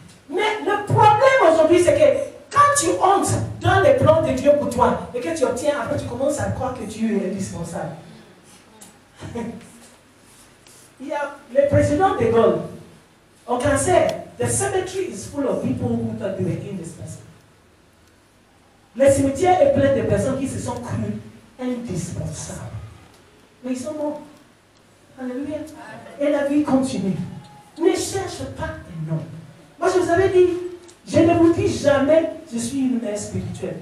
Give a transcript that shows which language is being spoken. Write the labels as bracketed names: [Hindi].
[French] Mais le problème aujourd'hui, c'est que quand tu entres dans les plans de Dieu pour toi et que tu obtiens, après tu commences à croire que Dieu est indispensable. Il y a le président de Gaulle, au cancer, [English] the cemetery is full of people who thought they were indispensable. [French] Le cimetière est plein de personnes qui se sont crues indispensables. Mais ils sont morts. Alléluia. Et la vie continue. Ne cherche pas un nom. Moi, je vous avais dit, je ne vous dis jamais, je suis une mère spirituelle.